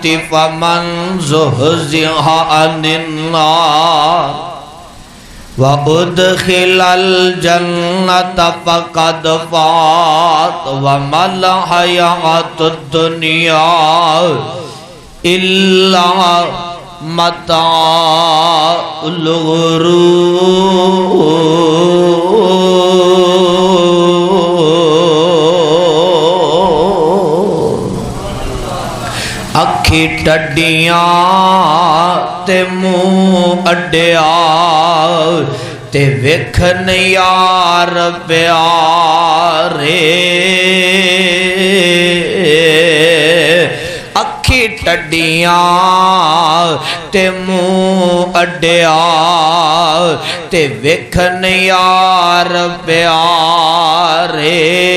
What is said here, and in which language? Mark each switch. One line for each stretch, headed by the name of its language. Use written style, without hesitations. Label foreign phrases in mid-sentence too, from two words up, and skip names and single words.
Arabic: فَمَنْ زُحْزِحَ عَنِ النَّارِ وَأُدْخِلَ الْجَنَّةَ فَقَدْ فَازَ وَمَا الْحَيَاةُ الدُّنْيَا إِلَّا متاع الغرور۔
Punjabi: اکھی ٹڈیاں تے منہ اڈیا تے ویکھن یار پیارے، اکھی ٹڈیاں تے منہ اڈیا تے ویکھن یار پیارے،